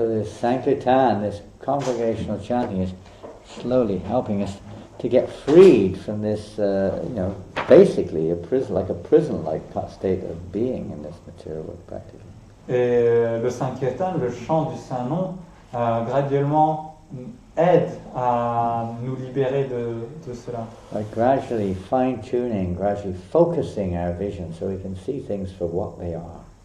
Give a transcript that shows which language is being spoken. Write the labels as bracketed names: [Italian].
[English] So this Sankirtan, this congregational chanting is slowly helping us to get freed from this, basically a prison-like state of being in this material world practically. [French] Et le Sankirtan, le chant du Saint-Nom, graduellement aide à nous libérer de cela. [English] By gradually fine-tuning, gradually focusing our vision so we can see things for what they are.